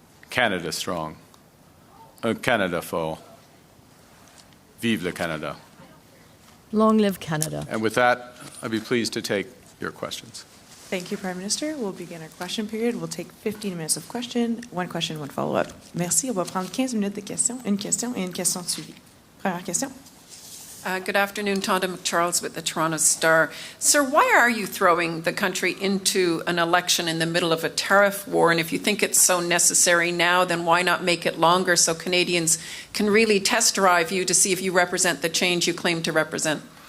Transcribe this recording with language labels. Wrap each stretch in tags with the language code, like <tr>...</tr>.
<en>Canada strong.</en> <fr>Un Canada fort. Vive le Canada.</fr> <en>Long live Canada. And with that, I'd be pleased to take your questions. Thank you, Prime Minister. We'll begin our question period. We'll take 15 minutes of question, one follow-up.</en> <fr>Merci. On va prendre 15 minutes de questions, une question et une question de suivi. Première question.</fr> <en>Good afternoon, Tonda McCharles with the Toronto Star. Sir, why are you throwing the country into an election in the middle of a tariff war? And if you think it's so necessary now, then why not make it longer so Canadians can really test drive you to see if you represent the change you claim to represent?</en>